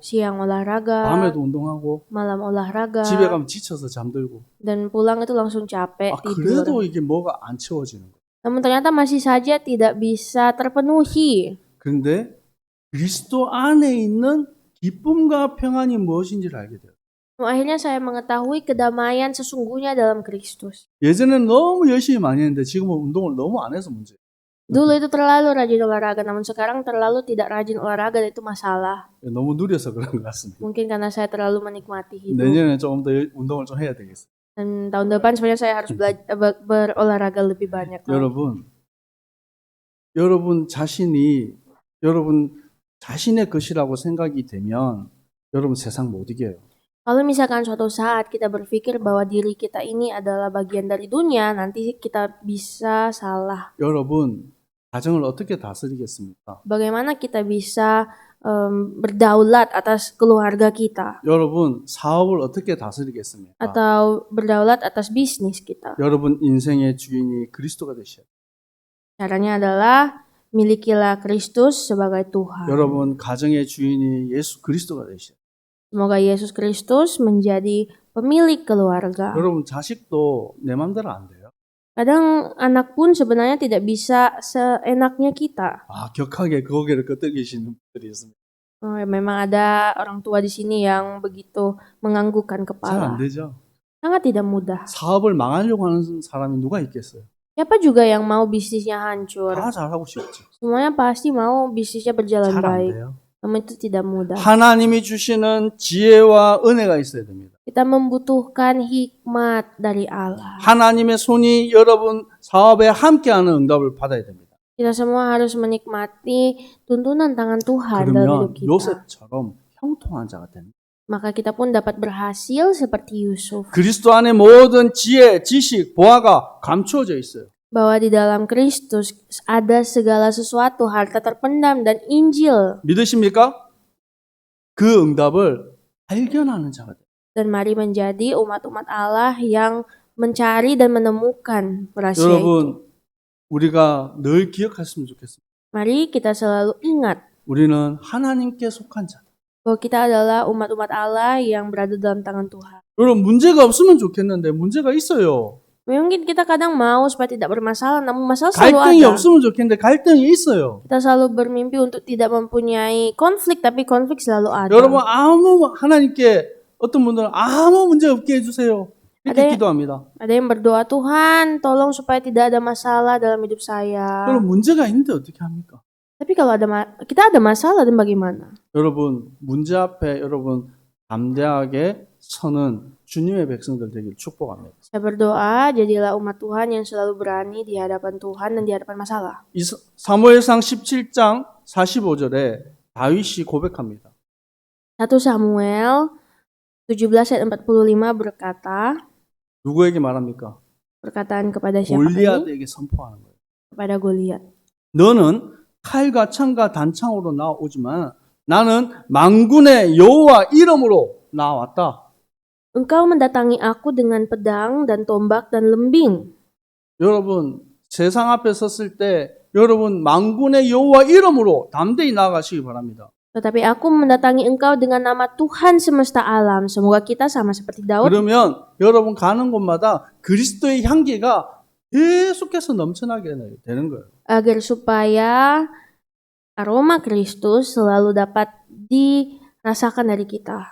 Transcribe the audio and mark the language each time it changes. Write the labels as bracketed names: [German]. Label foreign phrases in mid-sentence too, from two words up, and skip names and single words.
[Indonesian] siang olahraga, [Korean] 밤에도 운동하고 [Indonesian] malam olahraga, [Korean] 집에 가면 지쳐서 잠들고. [Indonesian] dan pulang itu langsung capek tidur. [Korean] 그래도 이게 뭐가 안 채워지는 거예요. [Indonesian] Namun ternyata masih saja tidak bisa terpenuhi. [Korean] 그런데 그리스도 안에 있는 기쁨과 평안이 무엇인지를 알게 돼요. [Indonesian] Akhirnya saya mengetahui kedamaian sesungguhnya dalam Kristus. [Korean] 예전에는 너무 열심히 많이 했는데 지금은 운동을 너무 안 해서 문제예요. [Indonesian] Dulu itu terlalu rajin olahraga, namun sekarang terlalu tidak rajin olahraga dan itu masalah. [Korean] 너무 누려서 그런 것 같습니다. [Indonesian] Mungkin karena saya terlalu menikmati hidup. [Korean] 내년에 조금 더 운동을 좀 해야 되겠어요. [Indonesian] Dan tahun depan sebenarnya saya harus berolahraga lebih banyak. [Korean] 여러분 자신이 여러분 자신의 것이라고 생각이 되면 여러분 세상 못 이겨요. [Indonesian] Kalau misalkan suatu saat kita berpikir bahwa diri kita ini adalah bagian dari dunia, nanti kita bisa salah. [Korean] 여러분 가정을 어떻게 다스리겠습니까? [Indonesian] Bagaimana kita bisa berdaulat atas keluarga kita? [Korean] 여러분 사업을 어떻게 다스리겠습니까? [Indonesian] Atau berdaulat atas bisnis kita? [Korean] 여러분 인생의 주인이 그리스도가 되셔야 돼요. [Indonesian] Caranya adalah milikilah Kristus sebagai Tuhan. [Korean] 여러분 가정의 주인이 예수 그리스도가 되셔야 돼요. [Indonesian] Semoga Yesus Kristus menjadi pemilik keluarga. [Korean] 여러분 자식도 내 맘대로 안 돼요. [Indonesian] Kadang anak pun sebenarnya tidak bisa seenaknya kita. [Korean] 격하게 고개를 끄덕이시는 분들이 있습니다. [Indonesian] Memang ada orang tua di sini yang begitu menganggukkan [Korean] 잘 [Indonesian] kepala. [Korean] 안 되죠. [Indonesian] Sangat tidak mudah. [Korean] 사업을 망하려고 하는 사람이 누가 있겠어요? [Indonesian] Siapa juga yang mau bisnisnya hancur? [Korean] 다 잘하고 싶지. [Indonesian] Semuanya pasti mau bisnisnya berjalan [Korean] 잘 안 [Indonesian] baik. [Korean] 돼요. [Indonesian] Namun itu tidak mudah. [Korean] 하나님이 주시는 지혜와 은혜가 있어야 됩니다. [Indonesian] Kita membutuhkan hikmat dari Allah. [Korean] 하나님의 손이 여러분 사업에 함께하는 응답을 받아야 됩니다. [Indonesian] Kita semua harus menikmati tuntunan tangan Tuhan dalam hidup [Korean] 그러면 [Indonesian] kita. [Korean] 요셉처럼 형통한 자가 됩니다. [Indonesian] Maka kita pun dapat berhasil seperti Yusuf. [Korean] 그리스도 안에 모든 지혜, 지식, 보화가 감추어져 있어요. [Indonesian] Bahwa di dalam Kristus ada segala sesuatu, harta terpendam dan Injil. [Korean] 믿으십니까? 그 응답을 발견하는 자가 돼요. [Indonesian] Dan mari menjadi umat-umat Allah yang mencari dan menemukan rahasia itu. [Korean] 여러분, 우리가 늘 기억했으면 좋겠습니다. [Indonesian] Mari kita selalu ingat [Korean] 우리는 하나님께 속한 자. [Indonesian] bahwa kita adalah umat-umat Allah yang berada dalam tangan Tuhan. [Korean] 여러분, 문제가 없으면 좋겠는데 문제가 있어요. [Indonesian] Mungkin kita kadang mau supaya tidak bermasalah, namun masalah selalu [Korean] 갈등이 [Indonesian] ada. [Korean] 없으면 좋겠는데 갈등이 있어요. [Indonesian] Kita selalu bermimpi untuk tidak mempunyai konflik, tapi konflik selalu ada. [Korean] 여러분, 하나님께 어떤 분들은 아무 문제 없게 해주세요. 이렇게 기도합니다. [Indonesian] Ada yang berdoa, Tuhan tolong supaya tidak ada masalah dalam hidup saya. [Korean] 여러분, 문제가 있는데 어떻게 합니까? [Indonesian] Tapi kalau kita ada masalah dan bagaimana? [Korean] 여러분, 문제 앞에 여러분 담대하게 서는 주님의 백성들 되기를 축복합니다. [Indonesian] Saya berdoa, jadilah umat Tuhan yang selalu berani di hadapan Tuhan dan di hadapan masalah. [Korean] 사무엘상 17장 45절에 다윗이 고백합니다. [Indonesian] 1 Samuel 17 ayat 45 berkata, [Korean] 누구에게 말합니까? [Indonesian] perkataan kepada siapa ini? [Korean] 골리앗에게 선포하는 거예요. [Indonesian] Kepada Goliat. [Korean] 너는 칼과 창과 단창으로 나오지만 나는 만군의 여호와 이름으로 나왔다. [Indonesian] Engkau mendatangi aku dengan pedang dan tombak dan lembing. [Korean] 여러분, 세상 앞에 섰을 때 여러분 만군의 여호와 이름으로 담대히 나아가시기 바랍니다. [Indonesian] Tetapi aku mendatangi engkau dengan nama Tuhan semesta alam. Semoga kita sama seperti Daud. [Korean] 그러면 여러분 가는 곳마다 그리스도의 향기가 계속해서 넘쳐나게 되는 거예요. [Indonesian] Agar supaya aroma Kristus selalu dapat dirasakan dari kita.